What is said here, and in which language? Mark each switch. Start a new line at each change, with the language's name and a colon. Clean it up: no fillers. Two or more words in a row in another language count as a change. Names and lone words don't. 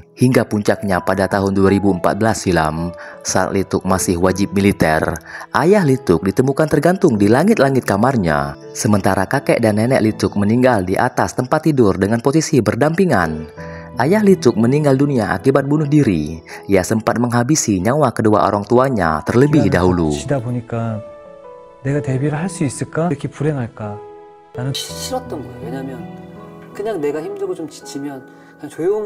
Indonesian: Hingga puncaknya pada tahun 2014 silam, saat Lee Tuk masih wajib militer, ayah Lee Tuk ditemukan tergantung di langit-langit kamarnya. Sementara kakek dan nenek Lee Tuk meninggal di atas tempat tidur dengan posisi berdampingan. Ayah Lee Tuk meninggal dunia akibat bunuh diri. Ia sempat menghabisi nyawa kedua orang tuanya terlebih dahulu.
Korean: 거치다 보니까 내가 데뷔를 할 수 있을까? 이렇게 불행할까? 나는 싫었던 거예요. 왜냐면 그냥 내가 힘들고 좀 지치면 그냥 조용히